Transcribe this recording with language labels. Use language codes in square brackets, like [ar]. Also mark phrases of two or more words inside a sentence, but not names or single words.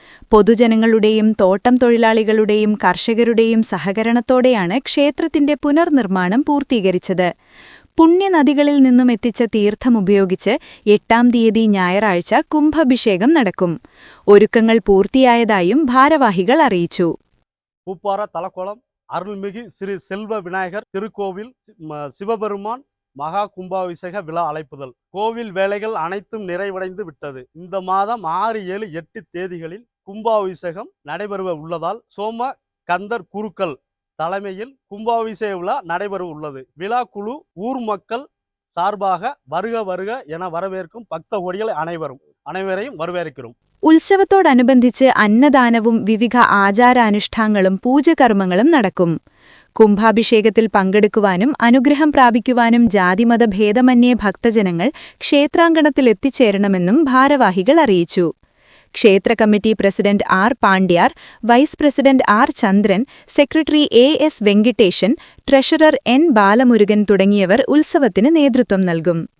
[ml] പൊതുജനങ്ങളുടെയും തോട്ടം തൊഴിലാളികളുടെയും കർഷകരുടെയും സഹകരണത്തോടെയാണ് ക്ഷേത്രത്തിന്റെ പുനർനിർമ്മാണം പൂർത്തീകരിച്ചത്. പുണ്യനദികളിൽ നിന്നും എത്തിച്ച തീർത്ഥമുപയോഗിച്ച് 8-ാം തീയതി ഞായറാഴ്ച കുംഭാഭിഷേകം നടക്കും. ഒരുക്കങ്ങൾ പൂർത്തിയായതായും ഭാരവാഹികൾ അറിയിച്ചു. [ta] பூப்பார தலக்கோலம் அருள்மிகு ஸ்ரீ செல்வ விநாயகர் திருக்கோவில் சிவபெருமான் மகா கும்பாபிஷேக விழா அழைப்புதல். கோவில் வேலைகள் அனைத்தும் நிறைவடைந்து விட்டது. இந்த மாதம் 6, 7, 8 தேதிகளில் கும்பாபிஷேகம் நடைபெற உள்ளதால் சோம கந்தர் குருக்கள் தலைமையில் கும்பாபிஷேக விழா நடைபெற உள்ளது. விழா குழு ஊர் மக்கள் சார்பாக வருக வருக என வரவேற்கும் பக்த கோடிகள் அனைவரையும் வரவேற்கிறோம். [ml] ഉത്സവത്തോടനുബന്ധിച്ച് അന്നദാനവും വിവിധ ആചാരാനുഷ്ഠാനങ്ങളും പൂജകർമ്മങ്ങളും നടക്കും. കുംഭാഭിഷേകത്തിൽ പങ്കെടുക്കുവാനും അനുഗ്രഹം പ്രാപിക്കുവാനും ജാതിമത ഭേദമന്യേ ഭക്തജനങ്ങൾ ക്ഷേത്രാങ്കണത്തിൽ എത്തിച്ചേരണമെന്നും ഭാരവാഹികൾ അറിയിച്ചു. ക്ഷേത്ര കമ്മിറ്റി പ്രസിഡന്റ് ആർ പാണ്ഡ്യാർ, വൈസ് പ്രസിഡന്റ് ആർ ചന്ദ്രൻ, സെക്രട്ടറി AS വെങ്കിട്ടേശൻ, ട്രഷറർ N ബാലമുരുകൻ തുടങ്ങിയവർ ഉത്സവത്തിന് നേതൃത്വം നൽകും.